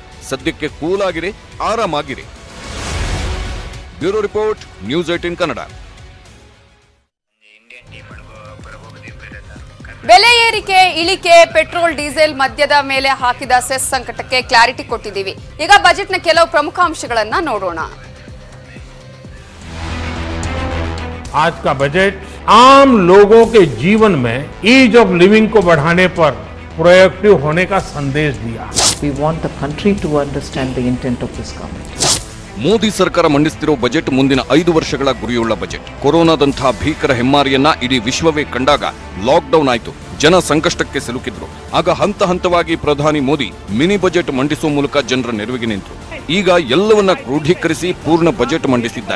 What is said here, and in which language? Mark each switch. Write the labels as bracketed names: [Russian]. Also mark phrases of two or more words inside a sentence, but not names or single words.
[Kannada] ಸದ್ಯಕ್ಕೆ ಕೂಲ್ ಆಗಿರಿ, ಆರಾಮಾಗಿರಿ. [English] Bureau Report, [Kannada] ನ್ಯೂಸ್ 18 ಕನ್ನಡ. ಬೆಲೆ ಏರಿಕೆ ಏರಿಕೆ ಇಳಿಕೆ [English] petrol diesel [Kannada] ಮದ್ಯದ ಮೇಲೆ ಹಾಕಿದ ಸೆಸ್ ಸಂಕಟಕ್ಕೆ ಕ್ಲಾರಿಟಿ ಕೊಟ್ಟಿದ್ದೀವಿ. ಈಗ ಬಜೆಟ್ನ ಕೆಲವು ಪ್ರಮುಖ ಅಂಶಗಳನ್ನ ನೋಡೋಣ. [Hindi] आज का बजट आम लोगों के जीवन में [English] ease of living [Hindi] को बढ़ाने पर प्रोएक्टिव होने का संदेश दिया. [English] We want the country to understand the intent of this government. [Kannada] ಮೋದಿ ಸರ್ಕಾರ ಮಂಡಿಸುತ್ತಿರುವ ಬಜೆಟ್ ಮುಂದಿನ 5 ವರ್ಷಗಳ ಗುರಿಯುಳ್ಳ ಬಜೆಟ್. ಕೊರೋನಾದಂತಹ ಭೀಕರ ಹೆಮ್ಮಾರಿಯನ್ನ ಇಡೀ ವಿಶ್ವವೇ ಕಂಡಾಗ ಲಾಕ್ಡೌನ್ ಆಯಿತು, ಜನ ಸಂಕಷ್ಟಕ್ಕೆ ಸಿಲುಕಿದ್ರು. ಆಗ ಹಂತ ಹಂತವಾಗಿ ಪ್ರಧಾನಿ ಮೋದಿ ಮಿನಿ ಬಜೆಟ್ ಮಂಡಿಸುವ ಮೂಲಕ ಜನರ ನೆರವಿಗೆ ನಿಂತರು. ಈಗ ಎಲ್ಲವನ್ನ ಕ್ರೋಢೀಕರಿಸಿ ಪೂರ್ಣ ಬಜೆಟ್ ಮಂಡಿಸಿದ್ದಾರೆ.